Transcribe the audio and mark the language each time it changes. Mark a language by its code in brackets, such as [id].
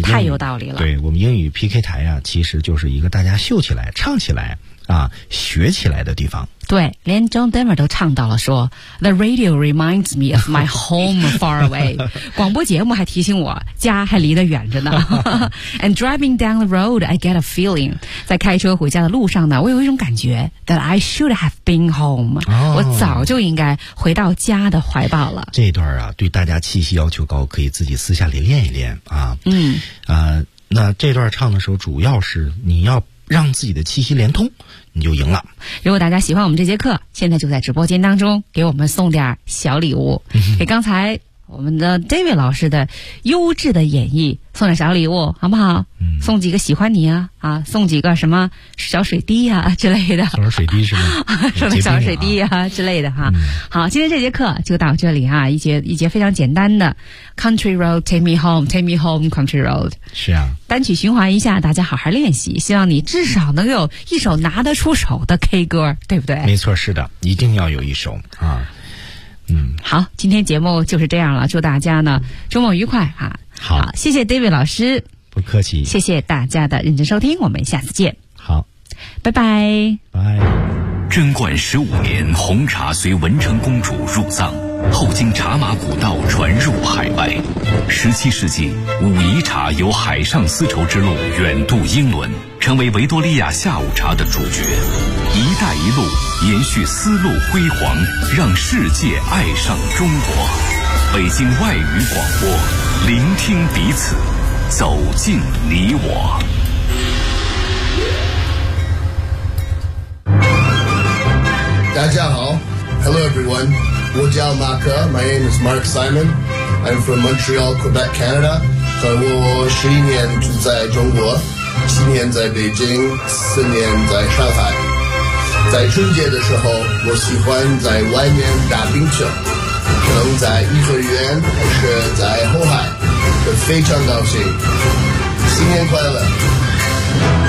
[zh] 太有道理了。对，我们英语 PK 台啊，其实就是一个大家秀起来唱起来啊学起来的地方。对，连 John Denver 都唱到了，说 [en] The radio reminds me of my home far away， [zh] 广播节目还提醒我家还离得远着呢。 [en] And driving down the road I get a feeling， [zh] 在开车回家的路上呢，我有一种感觉 [en] That I should have been home， [zh] 哦，我早就应该回到家的怀抱了。这一段啊对大家气息要求高，可以自己私下里练一练啊。嗯，那这段唱的时候主要是你要让自己的气息连通，你就赢了。如果大家喜欢我们这节课，现在就在直播间当中给我们送点小礼物，给刚才我们的 David 老师的优质的演绎，送点小礼物好不好？嗯，送几个喜欢你啊，啊，送几个什么小水滴啊之类的。送点水滴是吗？送点小水滴 啊之类的哈、嗯。好，今天这节课就到这里啊，一节非常简单的 Country Road Take Me Home Take Me Home Country Road。是啊。单曲循环一下，大家好好练习，希望你至少能有一首拿得出手的 K 歌，对不对？没错，是的，一定要有一首啊。嗯，好，今天节目就是这样了，祝大家呢周末愉快哈、啊。好，谢谢 David 老师，不客气，谢谢大家的认真收听，我们下次见。好，拜拜，拜。贞观15年，红茶随文成公主入藏，后经茶马古道传入海外。 17世纪，武夷茶由海上丝绸之路远渡英伦，成为维多利亚下午茶的主角。一带一路延续丝路辉煌，让世界爱上中国。北京外语广播，聆听彼此，走进你我。大家好 [en] ，Hello everyone， [zh] 我叫马克 [en] ，My name is Mark Simon， I'm from Montreal, Quebec, Canada， [zh] 我11年住在中国。 7年在北京，4年在上海。在春节的时候，我喜欢在外面打冰球，可能在颐和园还是在后海，我非常高兴。新年快乐！